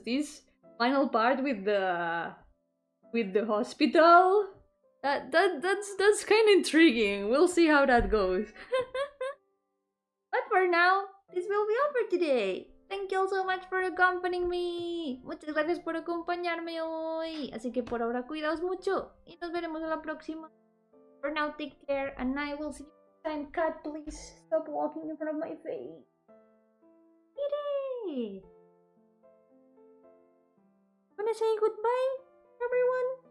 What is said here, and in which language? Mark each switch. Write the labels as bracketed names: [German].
[English] This final part with the hospital, that's kind of intriguing. We'll see how that goes. But for now, this will be all for today. Thank you all so much for accompanying me. [Spanish] Muchas gracias por acompañarme hoy. Así que por ahora cuidaos mucho y nos veremos en la próxima. [English] For now, take care and I will see you next time. Cat, please stop walking in front of my face. Yay! Wanna say goodbye, everyone?